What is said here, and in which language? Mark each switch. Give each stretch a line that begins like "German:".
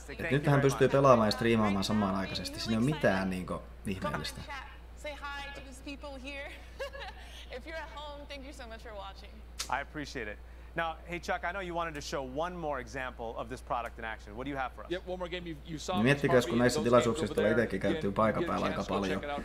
Finnish: Nythän pystyy pelaamaan ja striimaamaan samanaikaisesti. Siinä ei ole mitään niinku ihmeellistä.
English: Say hi to these people here. If you're at home, thank you so much for watching. I appreciate it. Now, hey Chuck, I know you wanted to show one more example of this product in action. What do you have for us? Yep, one more game you saw.
Finnish: Miettikös, kun näissä tilaisuuksissa tulee itsekin käyttyy paikan päällä aika paljon.